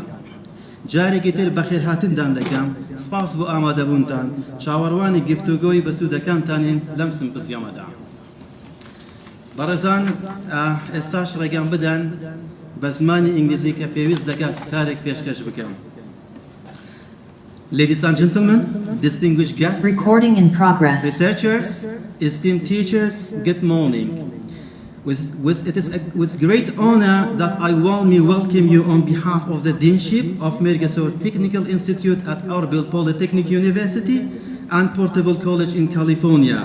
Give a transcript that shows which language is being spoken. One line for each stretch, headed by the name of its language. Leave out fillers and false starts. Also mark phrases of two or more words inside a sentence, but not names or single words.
Central Kurdish: جارێکی تر بەخێرهاتندان دەکەم، سپاس بۆ ئامادەبوونتان، چاوەڕوانی گفتوگۆی بەسوودەکانتانین لەم سیمپۆزیۆمەدا. بەڕێزان، ئێستاش ڕێگەم بدەن بە زمانی ئینگلیزی کە پێویست دەکات کارێک پێشکەش بکەم.
English: Ladies and gentlemen, distinguished guests, recording in progress, researchers, esteemed teachers, good morning. It is with great honor that I warmly welcome you on behalf of the Deanship of Mێرگەسۆر Technical Institute at Erbil Polytechnic University and Portable College in California.